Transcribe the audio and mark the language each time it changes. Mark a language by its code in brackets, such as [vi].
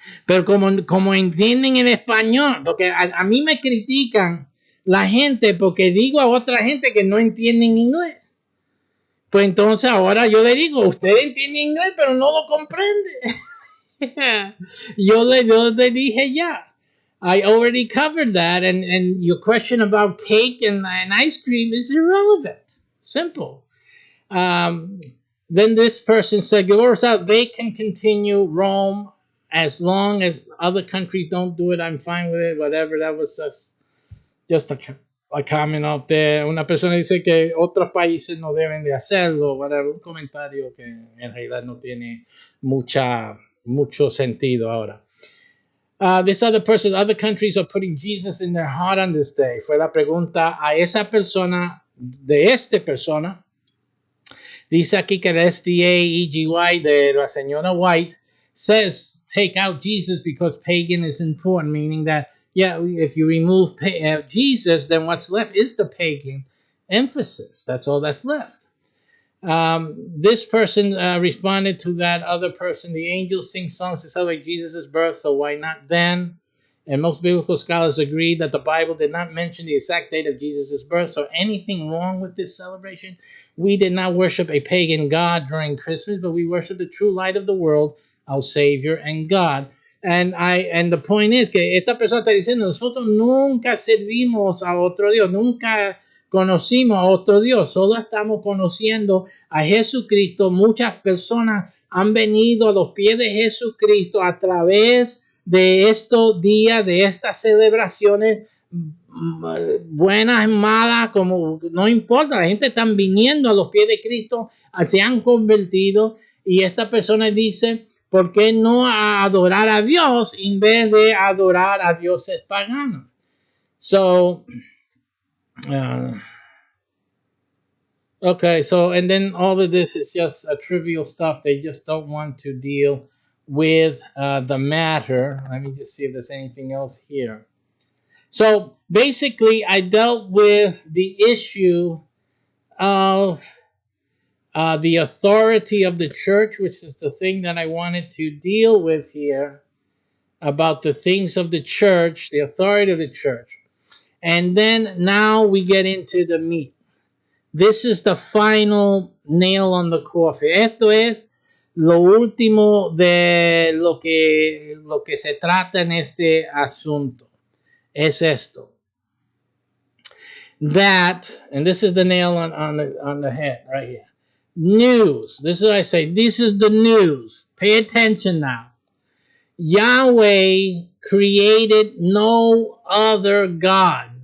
[es] Pero como entienden el español, porque a mí me critican la gente porque digo a otra gente que no entienden inglés. Pues entonces ahora yo le digo, usted entiende inglés, pero no lo comprende. yo le dije ya. [en] I already covered that, and your question about cake and ice cream is irrelevant. Simple. Then this person said, they can continue Rome as long as other countries don't do it. I'm fine with it, whatever. That was just a comment out there. [es] Una persona dice que otros países no deben de hacerlo, whatever. Un comentario que en realidad no tiene mucho sentido ahora. [en] This other person, other countries are putting Jesus in their heart on this day. [es] Fue la pregunta a esa persona, de esta persona. Dice aquí que el SDA EGY de la señora White [en] says take out Jesus because pagan is important, meaning that, yeah, if you remove Jesus, then what's left is the pagan emphasis. That's all that's left. This person responded to that other person. The angels sing songs to celebrate Jesus' birth, so why not then? And most biblical scholars agree that the Bible did not mention the exact date of Jesus' birth, so anything wrong with this celebration? We did not worship a pagan god during Christmas, but we worship the true light of the world, our Savior and God. And the point is [es] que esta persona está diciendo, nosotros nunca servimos a otro Dios, nunca conocimos a otro Dios, solo estamos conociendo a Jesucristo. Muchas personas han venido a los pies de Jesucristo a través de estos días, de estas celebraciones, buenas, malas, como no importa, la gente está viniendo a los pies de Cristo, se han convertido, y esta persona dice, ¿por qué no adorar a Dios en vez de adorar a dioses paganos? [en] So, okay, so, and then all of this is just trivial stuff. They just don't want to deal with the matter. Let me just see if there's anything else here. So basically, I dealt with the issue of the authority of the church, which is the thing that I wanted to deal with here, about the things of the church, the authority of the church. And then now we get into the meat. This is the final nail on the coffin. [es] Esto es lo último de lo que se trata en este asunto. Es esto. [en] That, and this is the nail on the head right here. News. This is what I say. This is the news. Pay attention now. Yahweh created no other God.